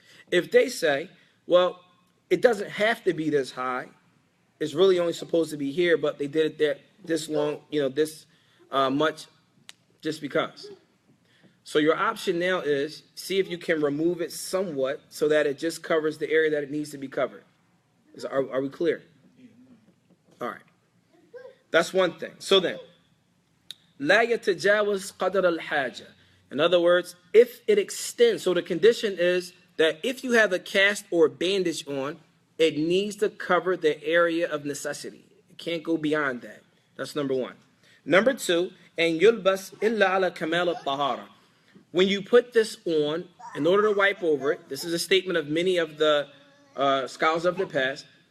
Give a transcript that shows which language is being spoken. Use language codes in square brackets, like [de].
[en] If they say, well, it doesn't have to be this high, it's really only supposed to be here, but they did it there this long, this much, just because. So your option now is see if you can remove it somewhat so that it just covers the area that it needs to be covered. Are we clear? All right. That's one thing. So then, [ar] لا يتجاوز قدر الحاجة. [en] In other words, if it extends, so the condition is that if you have a cast or a bandage on, it needs to cover the area of necessity. It can't go beyond that. That's number one. Number two, and [ar] يلبس إلا على كمال الطهارة. [en] When you put this on, in order to wipe over it, this is a statement of many of the scholars of the past.